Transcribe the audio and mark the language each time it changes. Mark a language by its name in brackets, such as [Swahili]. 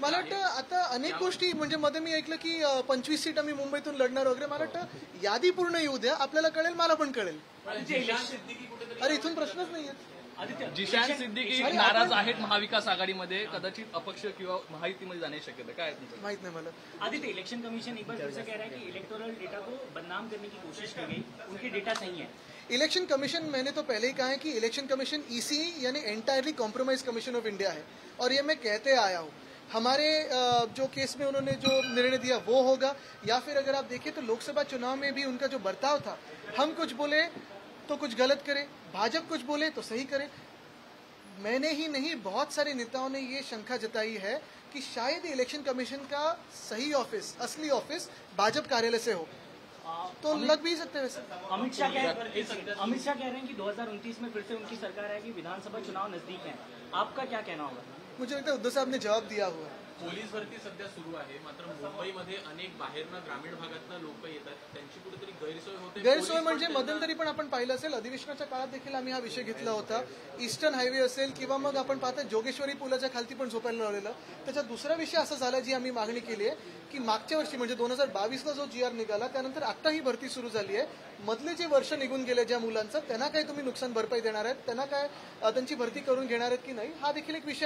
[Marathi] मला वाटतं आता अनेक गोष्टी, म्हणजे मध्ये मी ऐकलं की 25 सीट आम्ही मुंबईतून लढणार वगैरे. मला वाटतं यादी पूर्ण येऊ द्या, आपल्याला कळेल, मला पण कळेल. अरे इथून प्रश्नच नाहीये. जिशान सिद्दीकी नाराज आहेत महाविकास आघाडीमध्ये, कदाचित अपक्ष किंवा महायुतीमध्ये जाण्याची शक्यता काय आहे तुमचं? माहित नाही मला. [Hindi] आदित्य, इलेक्शन कमीशन एक बार फिर से कह रहा है कि इलेक्टोरल डेटा को बदनाम करने की कोशिश की गई, उनकी डेटा सही है. इलेक्शन कमीशन, मैंने तो पहले ही कहा है कि इलेक्शन कमीशन ईसी यानी entirely compromise commission of India है, और ये मैं कहते आया हूँ. हमारे जो केस में उन्होंने जो निर्णय दिया वो होगा, या फिर अगर आप देखिए तो लोकसभा चुनाव में भी उनका जो बर्ताव था, हम कुछ बोले तो कुछ गलत करे, भाजपा कुछ बोले तो सही करे. मैंने ही नहीं, बहुत सारे नेताओं ने ये शंका जताई है कि शायद इलेक्शन कमीशन का सही ऑफिस, असली ऑफिस भाजपा कार्यालय से हो, तो लग भी सकते हैं वैसे. अमित शाह कह रहे हैं कि 2029 में फिर से उनकी सरकार आएगी, विधानसभा चुनाव नजदीक है. आपका क्या कहना होगा? मुझे लगता है उद्धव साहब ने जवाब दिया हुआ है. [Marathi] पोलीस भरती सध्या सुरू आहे, मात्र मुंबईमध्ये अनेक बाहेरनं ग्रामीण भागातनं लोक येतात, त्यांची कुठेतरी गैरसोय होते. गैरसोय म्हणजे मध्यंतरी पण आपण पाहिलं असेल, अधिवेशनाच्या काळात देखील आम्ही हा विषय घेतला होता. ईस्टर्न हायवे असेल किंवा मग आपण पाहता जोगेश्वरी पुलाच्या खालती पण झोपायला लावलेलं. त्याचा दुसरा विषय असा झाला जी आम्ही मागणी केली आहे की मागच्या वर्षी म्हणजे 2022ला जो GR निघाला त्यानंतर आता ही भरती सुरू झाली आहे, मधले जे वर्ष निघून गेले ज्या मुलांचं, त्यांना काय तुम्ही नुकसान भरपाई देणार आहेत, त्यांना काय त्यांची भरती करून घेणार आहेत की नाही, हा देखील एक विषय.